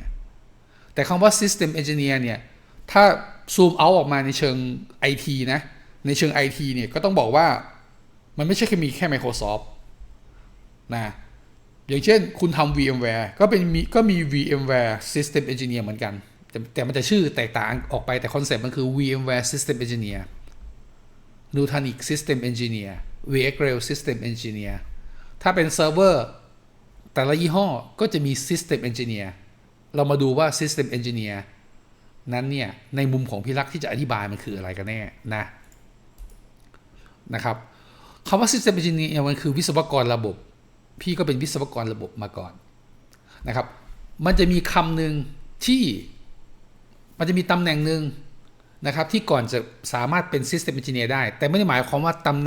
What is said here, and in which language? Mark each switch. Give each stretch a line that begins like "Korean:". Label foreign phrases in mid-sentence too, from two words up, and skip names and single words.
Thai: แต่คำว่า
English: System Engineer
Thai: เนี่ยถ้าซูมเอาออกมาในเชิง IT นะในเชิง IT เนี่ยก็ต้องบอกว่ามัน ไม่ใช่แค่มีแค่ Microsoft นะอย่างเช่นคุณทำ VMware ก็มี
English: VMware System Engineer
Thai: เหมือนกันแต่มันจะชื่อแตกต่างออกไปแต่คอนเซ็ปต์มันคือ
English: VMware System Engineer Nutanix System Engineer VxRail System Engineer
Thai: ถ้าเป็นเซิร์ฟเวอร์แต่ละยี่ห้อก็จะมี
English: System Engineer
Thai: เรามาดูว่า
English: System Engineer
Thai: นั้นเนี่ยในมุมของพี่รักที่จะอธิบายมันคืออะไรกันแน่ นะครับคำว่า
English: System Engineer
Thai: มันคือวิศวกรระบบพี่ก็เป็นวิศวกรระบบมาก่อนนะครับมันจะมีคำหนึ่งที่มันจะมีตำแหน่งหนึ่งนะครับที่ก่อนจะสามารถเป็น
English: System Engineer
Thai: ได้แต่ไม่ได้หมายความว่าตำแห